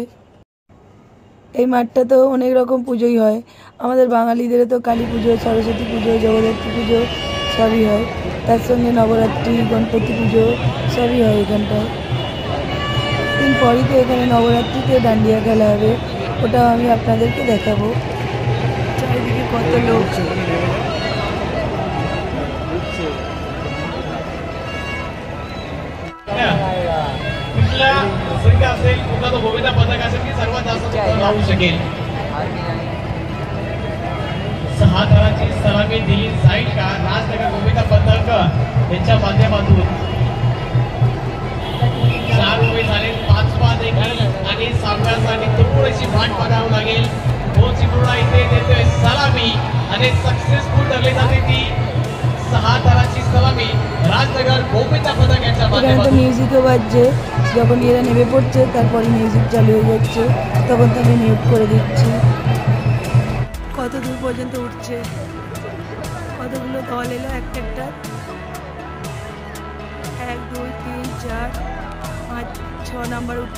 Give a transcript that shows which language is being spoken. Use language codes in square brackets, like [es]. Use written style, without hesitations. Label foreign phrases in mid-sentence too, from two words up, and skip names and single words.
[bn] এই মাঠটা তো অনেক রকম পুজোই হয়, আমাদের বাঙালিদেরও তো কালী পুজো, সরস্বতী পুজো, জগদ্ধাত্রী পুজো সবই হয়, তার সঙ্গে নবরাত্রি, গণপতি পুজো সবই হয় এখানটায়। দিন পরই তো এখানে নবরাত্রিতে ডান্ডিয়া খেলা হবে, ওটাও আমি আপনাদেরকে দেখাবো। চারিদিকে কত লোক। [mr] तो गोविंदा पथक असेल की सर्वात जास्त लावू शकेल। 6 ताराची सलामी दिली जाईल का राजनगर गोविंदा पथक यांच्या माध्यमातून। 4 उभे झाले, 5वा देखील आणि 7व्यासाठी थोडीशी वाट बघावी लागेल। चिपळूणा इथे देतोय सलामी आणि सक्सेसफुल ठरली जाते ती 6 ताराची सलामी राजनगर गोविंदा पथक यांच्या माध्यमातून। [bn] মিউজিকও বাজছে, যখন এরা নেমে পড়ছে তারপরে মিউজিক চালু হয়ে যাচ্ছে, তখন তো আমি মিউট করে দিচ্ছি। কত দূর পর্যন্ত উঠছে, কতগুলো দল এলো একটা একটা, 1 2 3 4 5 6 নাম্বার উঠছে।